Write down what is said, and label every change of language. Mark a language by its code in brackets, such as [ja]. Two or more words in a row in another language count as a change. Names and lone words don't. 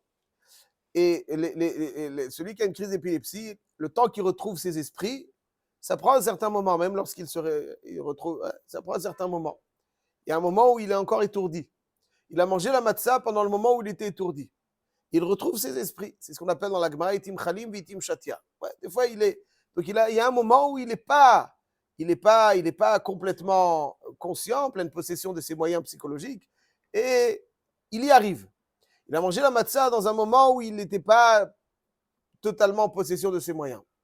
[fr] Et celui qui a une crise d'épilepsie, le temps qu'il retrouve ses esprits, ça prend un certain moment, même lorsqu'il il retrouve, ça prend un certain moment. Il y a un moment où il est encore étourdi. Il a mangé la matzah pendant le moment où il était étourdi. Il retrouve ses esprits. C'est ce qu'on appelle dans la Gemara [arc] עתים חלים ועתים שוטה. [fr] Ouais, des fois, donc il y a un moment où il n'est pas complètement conscient, pleine possession de ses moyens psychologiques, et il y arrive. Il a mangé la matzah dans un moment où il n'était pas totalement en possession de ses moyens.